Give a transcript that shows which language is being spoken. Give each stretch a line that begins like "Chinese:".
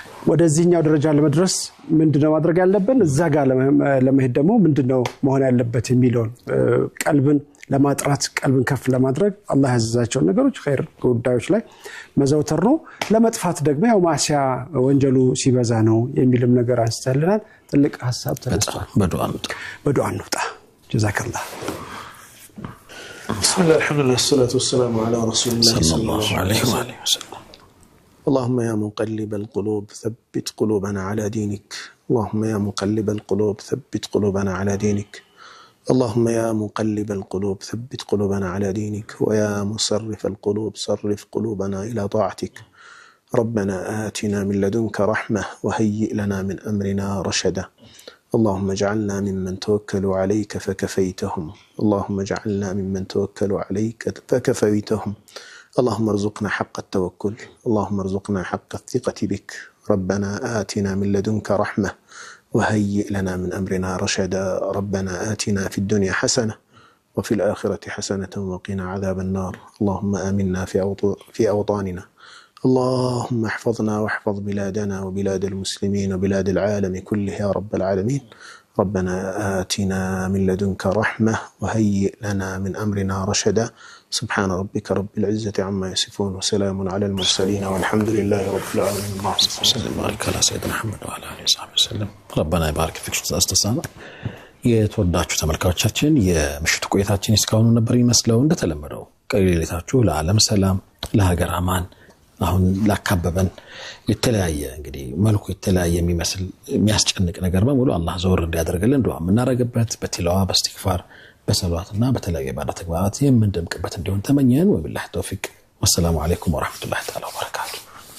Amharic: ወደዚህኛው ደረጃ ለመድረስ ምንድነው ማድረግ ያለብን፣ እዛ ጋር ለመሄድ ደግሞ ምንድነው መሆን ያለበት የሚለውን ቀልብን ለማጥራት፣ ቀልብን ከፍ ለማድረግ አላህ ያዘዛቸው ነገሮች ኸይር ጉዳዮች ላይ መዘውተር ነው። ለመጥፋት ደግሞ ያው ማሲያ ወንጀሉ ሲበዛ ነው የሚልም ነገር አንስተልናል። ትልቅ ሐሳብ ተነስቷል። በዱዓ እንውጣ። ጀዛከላህ።
Arabic: ብስሚላህ አልሐምዱሊላህ ወሰላቱ ወሰላሙ ዐላ ረሱሊላህ ሰለላሁ ዐለይሂ ወሰለም። اللهم يا مقلب القلوب ثبت قلوبنا على دينك. اللهم يا مقلب القلوب ثبت قلوبنا على دينك. اللهم يا مقلب القلوب ثبت قلوبنا على دينك. ويا مصرف القلوب صرف قلوبنا إلى طاعتك. ربنا آتنا من لدنك رحمة وهيئ لنا من أمرنا رشدا. اللهم اجعلنا ممن توكلوا عليك فكفيتهم. اللهم اجعلنا ممن توكلوا عليك فكفيتهم. اللهم ارزقنا حق التوكل. اللهم ارزقنا حق الثقة بك. ربنا آتنا من لدنك رحمة وهيئ لنا من أمرنا رشدا ربنا آتنا في الدنيا حسنة وفي الآخرة حسنة وقنا عذاب النار اللهم آمنا في أوطاننا اللهم احفظنا واحفظ بلادنا وبلاد المسلمين وبلاد العالم كله يا رب العالمين ربنا آتنا من لدنك رحمة وهيئ لنا من أمرنا رشدا سبحان ربك رب العزة عما يصفون وسلام على المرسلين والحمد لله رب العالمين اللهم صل وبارك على سيدنا محمد وعلى آله وصحبه وسلم ربنا يبارك فيك استاذ
Amharic: የተወዳችሁ ተመልካቾቻችን የምሽቱ ቆይታችን እስካሁን ነበር ይመስለው እንደተለመደው ቀሪሌታችሁ ለዓለም ሰላም ለሀገር አማን አሁን ላካበበን የተለያየ እንግዲህ መልኩ የተለያየ የሚመስል የሚያስጨንቅ ነገር በሙሉ አላህ ዘወር እንዲያደርግልን ዱዓ የምናደርግበት በቲላዋ በእስቲግፋር በሰላትና በተለያየ ባዳ ተግባራት የምንደምቅበት እንዲሆን ተመኘን ወቢላሂ ተውፊቅ ወሰላሙ አለይኩም ወራህመቱላሂ ተዓላ ወበረካቱ